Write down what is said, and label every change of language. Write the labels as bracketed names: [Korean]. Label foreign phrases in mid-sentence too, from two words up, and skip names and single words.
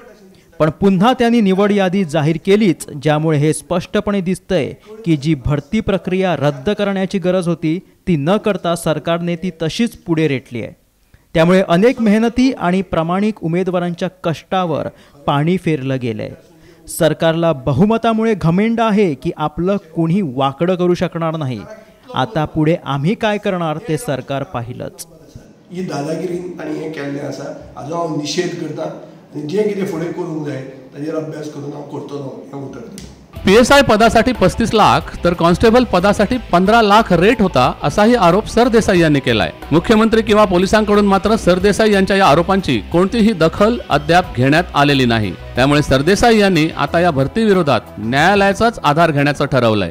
[Marathi] पण पुन्हा त्यांनी निवड यादी जाहीर केलीच, ज्यामुळे हे स्पष्टपणे दिसतंय की जी भरती प्रक्रिया रद्द करण्याची गरज होती ती न करता सरकारने ती तशीच पुढे रेटली आहे. त्यामुळे अनेक मेहनती आणि प्रामाणिक उमेदवारांच्या कष्टावर पाणी फेरलं गेलंय. सरकारला बहुमतामुळे घमेंड आहे की आपलं कोणी वाकडं करू शकणार नाही. आता पुढे आम्ही काय करणार ते सरकार पाहिलंच. [Konkani] ही दादागिरीन आणि हे केल्लें आसा हाजो हांव निशेध करता आनी जें कितें फुडें करूंक जाय ताजेर अभ्यास करून हांव करतलो हें उतर दिलें. [Marathi] PSI पदासाठी 35 लाख तर कॉन्स्टेबल पदासाठी 15 लाख रेट होता असाही आरोप सरदेसाई यांनी केलाय. मुख्यमंत्री किंवा पोलिसांकडून मात्र सरदेसाई यांच्या या आरोपांची कोणतीही दखल अद्याप घेण्यात आलेली नाही. त्यामुळे सरदेसाई यांनी आता या भरती विरोधात न्यायालयाचाच आधार घेण्याचं ठरवलंय.